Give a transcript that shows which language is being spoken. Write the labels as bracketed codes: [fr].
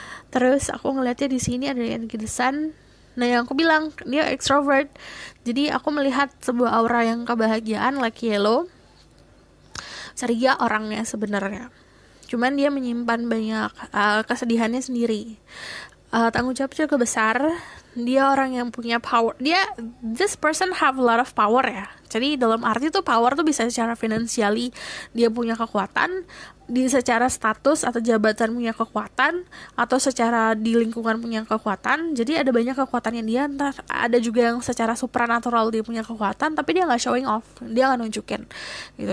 [id] Terus aku ngelihatnya di sini ada energi The Sun. Nah, yang aku bilang dia extrovert. Jadi aku melihat sebuah aura yang kebahagiaan [en] like yellow. [id] Ceria orangnya sebenarnya. Cuman dia menyimpan banyak kesedihannya sendiri. Tanggung jawab juga besar. Dia orang yang punya power. [en] This person have a lot of power ya. [id] Jadi dalam arti tuh power tuh bisa secara financially dia punya kekuatan, secara status atau jabatan punya kekuatan, atau secara di lingkungan punya kekuatan. Jadi ada banyak kekuatan yang dia, entar ada juga yang secara supranatural dia punya kekuatan, tapi dia nggak [en] showing off, [id] dia nggak nunjukin. Gitu.